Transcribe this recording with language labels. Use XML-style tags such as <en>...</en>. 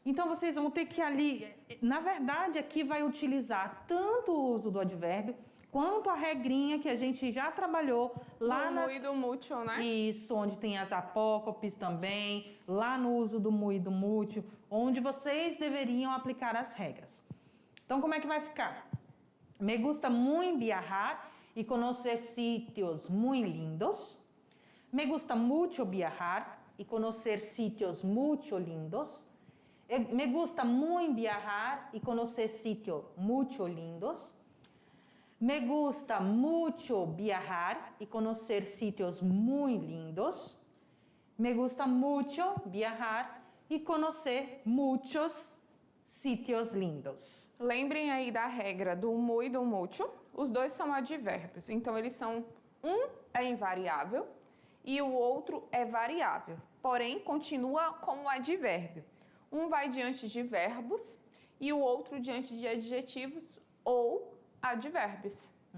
<pt>Então, vocês vão ter que ali... Na verdade, aqui vai utilizar tanto o uso do advérbio quanto a regrinha que a gente já trabalhou lá no muy e do mucho, né? Isso, onde tem as apócopes também, lá no uso do muy e do mucho, onde vocês deveriam aplicar as regras. Então, como é que vai ficar?</pt> <es>Me gusta muy viajar y conocer sitios muy lindos. Me gusta mucho viajar y conocer sitios mucho lindos. Me gusta muy viajar y conocer sitios mucho lindos. Me gusta mucho viajar y conocer sitios muy lindos. Me gusta mucho viajar y conocer muchos sitios lindos.</es> <pt>Lembrem aí da regra do muy e do mucho. Os dois são advérbios, então eles são... Um é invariável e o outro é variável, porém continua como advérbio. Um vai diante de verbos e o outro diante de adjetivos ou advérbios.</pt>